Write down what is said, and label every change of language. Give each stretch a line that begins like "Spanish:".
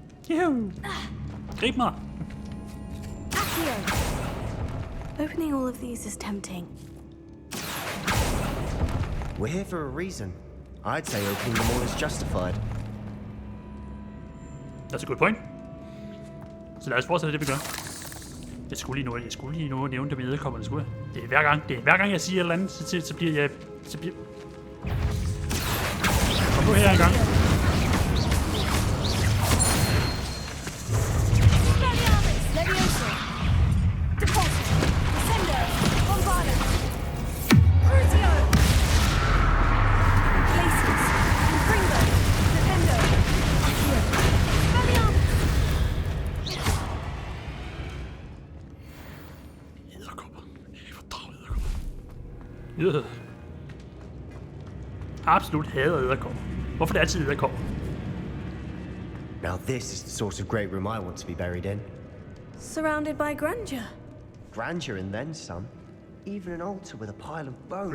Danish: Juhu. Grib mig.
Latin: Accio.
English: Opening all of these is tempting. We're here for a reason. I'd say opening them all is justified. That's a good point.
Danish: Så lad os fortsætte det, vi gør. Jeg skulle lige nå at nævne det med edderkopperne, skulle jeg. Det er hver gang jeg siger et eller andet, så bliver jeg... Kom nu her en gang.
Latin: Leviosa. Deposit. Descendo. Bombarda. Crucio. Glacius. Impringo. Defendo. Accio. Expelliarmus.
Danish: Edderkopper. Jeg fordrager edderkopper. Absolut hader edderkopper. Hvorfor er det altid edderkopper?
English: Now this is the sort of great room I want to be buried in. Surrounded by grandeur. Grandeur and then some. Even an altar with a pile of bones.